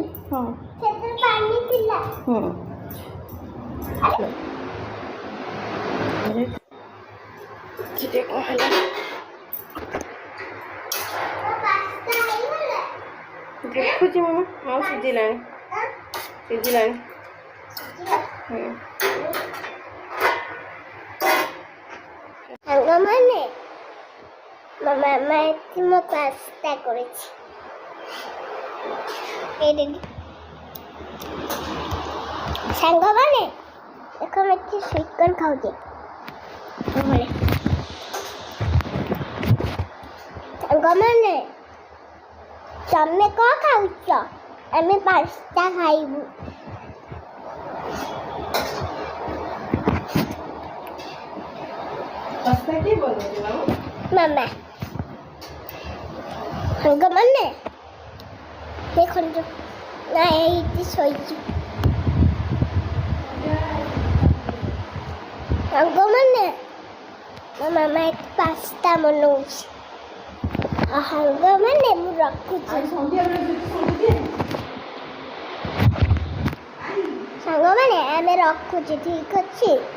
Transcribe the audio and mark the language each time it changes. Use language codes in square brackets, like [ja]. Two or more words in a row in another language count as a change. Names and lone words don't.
[or] ହଁ ଦେଖୁଛି ମାମା ହଁ ସିଝିଲା ସିଝିଲା ସାଙ୍ଗମାନେ ମୋ ମାମା ଏଠି ମୋ ପାସ୍ତା କରିଛି। ସାଙ୍ଗମାନେ ଦେଖ ମୁଁ ଏଠି [en] sweet corn [or] ଖାଉଛି। ସାଙ୍ଗମାନେ ତମେ କ'ଣ ଖାଉଛ? ଆମେ ପାସ୍ତା ଖାଇବୁ। [hi] पास्ता के बोल रहे हो? [or] ମାମା ସାଙ୍ଗମାନେ ଦେଖନ୍ତୁ ନା ଏଇଠି ଶୋଇଛି ସାଙ୍ଗମାନେ ମୋ ମାମା ଏଠି ପାସ୍ତା ବନଉଛି ସାଙ୍ଗମାନେ ମୁଁ ରଖୁଛି ସାଙ୍ଗମାନେ ଆମେ ରଖୁଛୁ ଠିକ୍ ଅଛି